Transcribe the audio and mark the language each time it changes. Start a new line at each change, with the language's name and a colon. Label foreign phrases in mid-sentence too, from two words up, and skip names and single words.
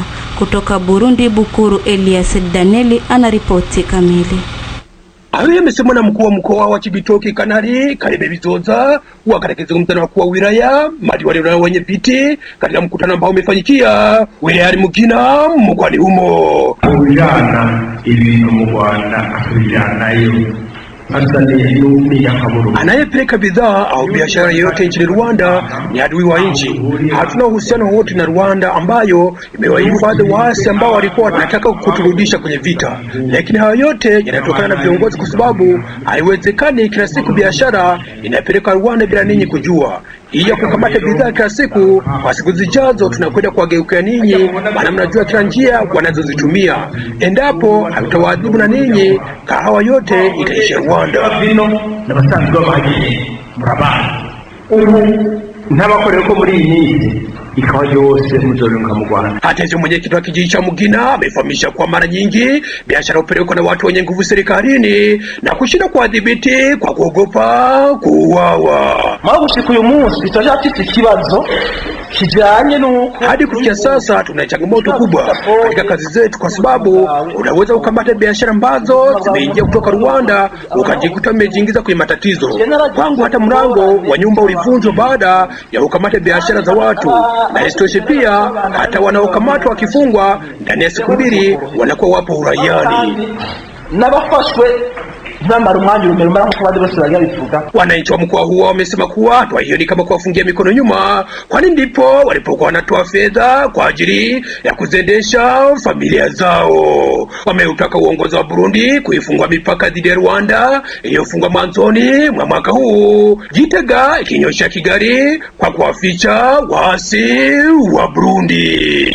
Swahili: Kutoka Burundi, Bukuru Elias Danieli anaripoti kamili. Hayo yamesemwa na mkuu wa mkoa wa Chibitoke Kanali Karebe Bizoza wakati mkutano wa wilaya, madiwali na wenye viti katika mkutano ambao umefanyikia wilayani Mugina mkoani humo.
Rundi: Ujana ibintu mu Rwanda atujanayo
Swahili: anayepeleka bidhaa au biashara yoyote nchini Rwanda ni adui wa nchi. Hatuna uhusiano wote na Rwanda ambayo imewahifadhi waasi ambao walikuwa wanataka kuturudisha kwenye vita. Lakini hayo yote yanatokana na viongozi, kwa sababu haiwezekani kila siku biashara inapeleka Rwanda bila ninyi kujua. Iya kukamata bidhaa kila siku, kwa siku zijazo tunakwenda kuwageukia ninyi, maana mnajua kila njia wanazozitumia. Endapo hatutawaadhibu na ninyi, kahawa yote itaisha Rwanda.
Rundi: Na basanzwe bagiye murabana n'abakorera ko muri iyi ikawa yose muzorunga mu Rwanda.
Swahili: Hata hivyo mwenyekiti wa kijiji cha Mugina amefahamisha kwa mara nyingi biashara hupelekwa na watu wenye nguvu serikalini na kushinda kuadhibiti kwa kuogopa kuuawa.
Rundi: Magushika uyu munsi tutajafite ikibazo kijanye nuko
Swahili: hadi kufikia sasa tuna changamoto kubwa katika kazi zetu, kwa sababu unaweza kukamata biashara ambazo zimeingia kutoka Rwanda ukajikuta umejiingiza kwenye matatizo. Kwangu hata mlango wa nyumba ulivunjwa baada ya kukamata biashara za watu, na isitoshe pia hata wanaokamatwa wakifungwa ndani ya siku 2 wanakuwa wapo uraiani.
Rundi: Nabafashwe nambara umwanya umemara ko bandi bose bagibivuga.
Swahili: Wananchi wa mkoa huo wamesema kuwa hatua hiyo ni kama kuwafungia mikono nyuma, kwani ndipo walipokuwa wanatoa fedha kwa ajili ya kuzendesha familia zao. Wameutaka uongozi wa Burundi kuifungua mipaka dhidi ya Rwanda iliyofungwa mwanzoni mwa mwaka huu, Gitega ikinyosha Kigali kwa kuwaficha waasi wa Burundi.